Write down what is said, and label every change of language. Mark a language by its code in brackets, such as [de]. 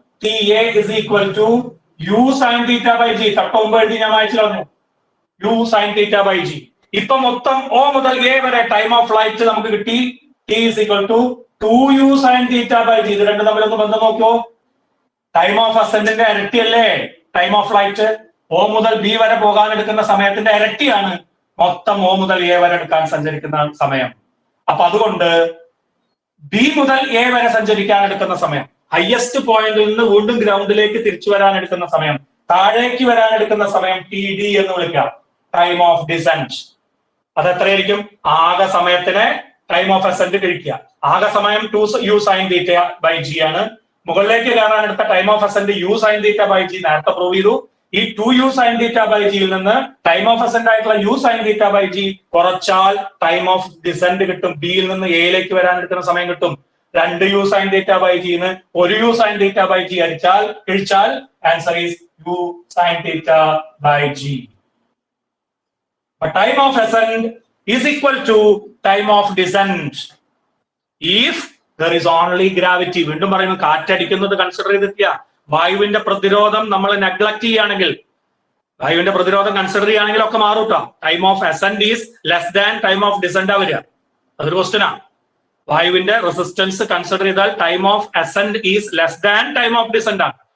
[en] TA is equal to u sine theta by g. [ml] തൊട്ടുമുമ്പ് എഴുതി ഞാൻ വായിച്ചു പറഞ്ഞു, U sine theta by G. ഇപ്പൊ മൊത്തം O മുതൽ A വരെ ടൈം ഓഫ് ഫ്ലൈറ്റ് നമുക്ക് കിട്ടി. [en] T is equal to 2u sine theta by g. [ml] ഇത് രണ്ടും തമ്മിലൊന്ന് ബന്ധം നോക്കിയോ? Time of അസെന്റിന്റെ ഇരട്ടിയല്ലേ time of flight? O മുതൽ B വരെ പോകാൻ എടുക്കുന്ന സമയത്തിന്റെ ഇരട്ടിയാണ് മൊത്തം O മുതൽ A വരെ എടുക്കാൻ സഞ്ചരിക്കുന്ന സമയം. അപ്പൊ അതുകൊണ്ട് B മുതൽ A വരെ സഞ്ചരിക്കാൻ എടുക്കുന്ന സമയം, ഹയസ്റ്റ് പോയിന്റിൽ നിന്ന് വീണ്ടും ഗ്രൗണ്ടിലേക്ക് തിരിച്ചു വരാൻ എടുക്കുന്ന സമയം, താഴേക്ക് വരാൻ എടുക്കുന്ന സമയം TD എന്ന് വിളിക്കാം, ടൈം ഓഫ് ഡിസെന്റ്. അത് എത്രയായിരിക്കും? ആകെ സമയത്തിനെ ടൈം ഓഫ് അസെന്റ് കഴിക്കുക. ആകെ സമയം 2u sine theta by G ആണ്. മുകളിലേക്ക് കയറാൻ എടുത്ത time of assent U sine theta by G നേരത്തെ പ്രൂവ് ചെയ്തു. ഈ 2u സൈൻ തീറ്റ ബൈ ജിയിൽ നിന്ന് ടൈം ഓഫ് അസെന്റ് ആയിട്ടുള്ള U sine theta by G കുറച്ചാൽ ടൈം ഓഫ് ഡിസെന്റ് കിട്ടും. ബിയിൽ നിന്ന് എയിലേക്ക് വരാൻ എടുക്കുന്ന സമയം കിട്ടും. 2u സൈൻ തീറ്റ ബൈ ജിന്ന് 1u sine theta by G കഴിച്ചാൽ [en] Answer is u sine theta by g. But time of ascent is equal to time of descent if there is only gravity. [ml] വീണ്ടും പറയുന്നു, കാറ്റടിക്കുന്നത് consider ചെയ്തിട്ടില്ല. വായുവിന്റെ പ്രതിരോധം നമ്മൾ neglect ചെയ്യുകയാണെങ്കിൽ, വായുവിന്റെ പ്രതിരോധം കൺസിഡർ ചെയ്യുകയാണെങ്കിൽ ഒക്കെ മാറൂട്ടോ. [en] time of ascent is less than time of descent [ml] വരിക. അതൊരു ക്വസ്റ്റ്യൻ ആണ്. വായുവിന്റെ റെസിസ്റ്റൻസ് കൺസിഡർ ചെയ്താൽ [en] time of ascent is less than time of descent [ml] ആണ്.